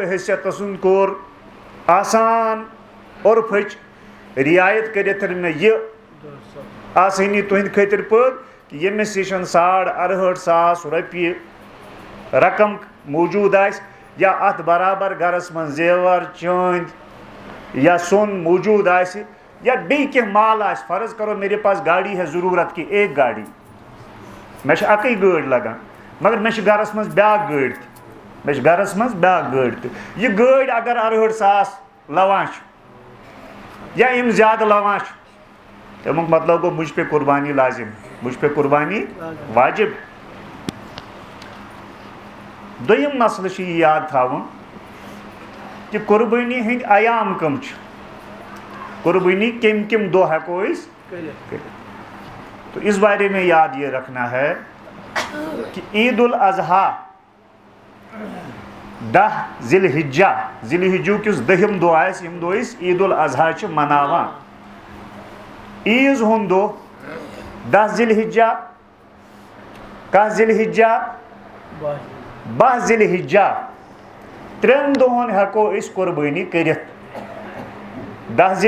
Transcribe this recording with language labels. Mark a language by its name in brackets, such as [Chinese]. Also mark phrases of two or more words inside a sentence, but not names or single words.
[Kashmiri] حیثیت سُنٛد کوٚر آسان عرفٕچ رعایت کٔرِتھ مےٚ یہِ آسٲنی تُہنٛدِ خٲطرٕ پٲدٕ کہِ ییٚمِس نِش 68,500 رۄپیہِ رقم موجود آس یا ات برابر گھرس من زیور چاند یا سون موجود آس یا بیٚیہِ کینٛہہ مال آس [Urdu] فرض کرو میرے پاس گاڑی ہے ضروٗرت کہ ایک گاڑی [Kashmiri] مےٚ چھِ اَکٕے گٲڑۍ لگان مگر مےٚ چھِ گھرس منٛز بیٛاکھ گٲڑۍ تہِ مےٚ چھِ گھرس منٛز بیٛاکھ گٲڑۍ تہِ یہِ گٲڑۍ اگر 68,000 لوان چھِ یا یِم زیادٕ لوان چھِ تمیُک مطلب گوٚو [Urdu] مجھ پہ قربانی لازم مجھ پہ قربانی واجب. [Kashmiri] دوٚیِم مسلہٕ چھُ یہِ یاد تھاوُن کہ قربٲنی ہٕنٛدۍ ایام کم چھِ قربانی کم دۄہ ہٮ۪کو أسۍ کٔرِتھ [Urdu] تو اس بارے میں یاد یہ رکھنا ہے کہ عید الاضحیٰ [Kashmiri] 10 ذی الحجہ ذی الحجُک یُس 10م دۄہ آسہِ ییٚمہِ دۄہ أسۍ عید الاضحیٰ چھِ مناوان عیٖذ ہُنٛد دۄہ 10 ذی الحجہ 11 ذی الحجہ 12 ذی الحجہ 3 دۄہن ہٮ۪کو أسۍ قربٲنی کٔرِتھ 10 ذی